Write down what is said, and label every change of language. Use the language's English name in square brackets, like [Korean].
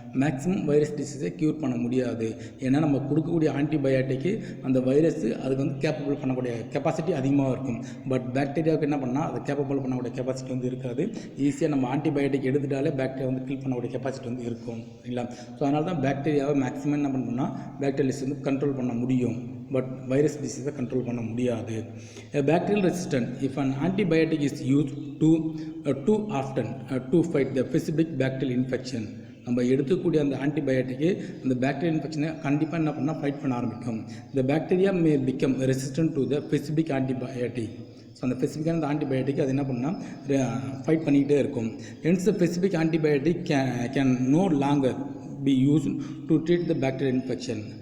[Tamil] Maximum virus டிசீஸை cure பண்ண முடியாது. ஏன்னா நம்ம கொடுக்கக்கூடிய ஆன்டிபயோட்டிக்கு அந்த வைரஸ் அதுக்கு வந்து கேப்பபிள் பண்ணக்கூடிய கெப்பாசிட்டி அதிகமாக இருக்கும். பட் பாக்டீரியாவுக்கு என்ன பண்ணால் அதை கேப்பபிள் பண்ணக்கூடிய கெப்பாசிட்டி வந்து இருக்காது. ஈஸியாக நம்ம ஆன்டிபயோட்டிக் எடுத்துட்டாலே பாக்டீரியா வந்து கில் பண்ணக்கூடிய கெப்பாசிட்டி வந்து இருக்கும் இல்லை. ஸோ அதனால தான் பாக்டீரியாவை மேக்ஸிமம் என்ன பண்ணணும்னா பாக்டீரியா டிசீஸ் வந்து கண்ட்ரோல் பண்ண முடியும். பட் வைரஸ் டிசீஸை கண்ட்ரோல் பண்ண முடியாது. [English] Bacterial resistant if an antibiotic is use too often to fight the specific bacterial infection. [Tamil] நம்ம எடுத்துக்கூடிய அந்த ஆன்டிபயோட்டிக்கு அந்த பாக்டீரியல் இன்ஃபெக்ஷனை கண்டிப்பாக என்ன பண்ணால் ஃபைட் பண்ண ஆரம்பிக்கும். [English] இந்த bacteria may become resistant to the specific antibiotic. [Tamil] So அந்த ஸ்பெசிஃபிக்கான அந்த ஆன்டிபயோட்டிக் அது என்ன பண்ணால் ஃபைட் பண்ணிக்கிட்டே இருக்கும். [English] Hence the specific antibiotic can no longer be used to treat the bacterial infection.